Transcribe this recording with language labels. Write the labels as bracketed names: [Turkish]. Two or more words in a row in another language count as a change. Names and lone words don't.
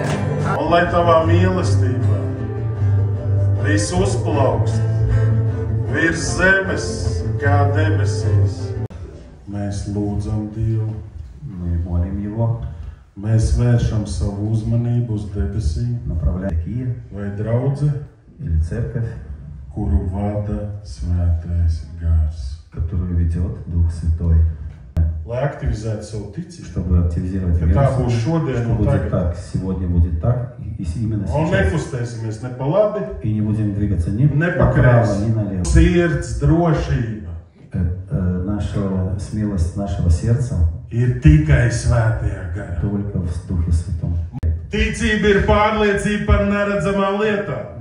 [Latvian] Un lai tavā mīlestība viss uzplaukst virs zemes kā debesīs. Mēs lūdzam Dievu. [Russian] Мы молим Его, [Latvian] Mēs vēršam savu uzmanību uz debesīm. [Russian] направляя Киев [Latvian] Vai draudze, [Russian] или церковь, [Latvian] kuru vada svētais gars. [Russian] которую ведет Дух Святой, [Latvian] Lai aktivizētu savu ticību. [Russian] чтобы активизировать [Latvian] Ka [Russian] веру, [Latvian] tā būs šodien [Russian] что [Latvian] un [Russian] будет [Latvian] tagad. [Russian] так, сегодня будет так, и именно [Latvian] Un [Russian] сейчас. [Latvian] nekustēsimies ne pa labi, [Russian] И не будем двигаться ни [Latvian] ne pa [Russian] направо, [Latvian] kreisi. [Russian] ни налево. [Latvian] Sirds drošība [Russian] Наша смелость нашего сердца [Latvian] ir tikai svētajā garā. [Russian] только в Духе Святом. [Latvian] Ticība ir pārliecība par neredzamām lietām.